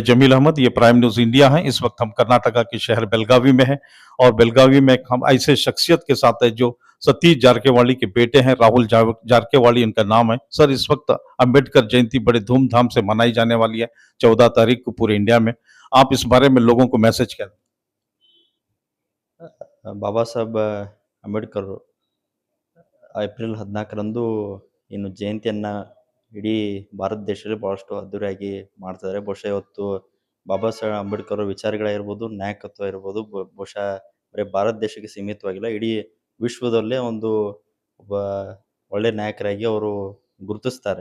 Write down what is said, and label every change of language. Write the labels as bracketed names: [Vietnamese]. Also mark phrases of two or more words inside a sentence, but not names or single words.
[Hindi] जमील अहमद, ये प्राइम न्यूज़ इंडिया है। इस वक्त हम कर्नाटका के शहर बेलगावी में हैं और बेलगावी में हम ऐसे शख्सियत के साथ है जो सतीश जारकेवाली के बेटे हैं, राहुल जारकेवाली उनका नाम है। सर, इस वक्त अंबेडकर जयंती बड़े धूमधाम से मनाई जाने वाली है 14 तारीख को पूरे इंडिया में। आप इस बारे में लोगों को मैसेज क्या दें? [Kannada] ಬಾಬಾ ಸಾಹೇಬ್ ಅಂಬೇಡ್ಕರ್ ಏಪ್ರಿಲ್ 14ರಂದು ಏನು ಜಯಂತಿಯನ್ನು ಇಡೀ ಭಾರತ ದೇಶದಲ್ಲಿ ಭಾಳಷ್ಟು ಅದ್ದೂರಿಯಾಗಿ ಮಾಡ್ತಾರೆ. ಬಹುಶಃ ಇವತ್ತು ಬಾಬಾ ಸಾಹೇಬ್ ಅಂಬೇಡ್ಕರ್ ಅವ್ರ ವಿಚಾರಗಳಾಗಿರ್ಬೋದು, ನಾಯಕತ್ವ ಇರ್ಬೋದು, ಬಹುಶಃ ಬರೀ ಭಾರತ ದೇಶಕ್ಕೆ ಸೀಮಿತವಾಗಿಲ್ಲ, ಇಡೀ ವಿಶ್ವದಲ್ಲೇ ಒಂದು ಒಬ್ಬ ಒಳ್ಳೆ ನಾಯಕರಾಗಿ ಅವರು ಗುರುತಿಸ್ತಾರೆ.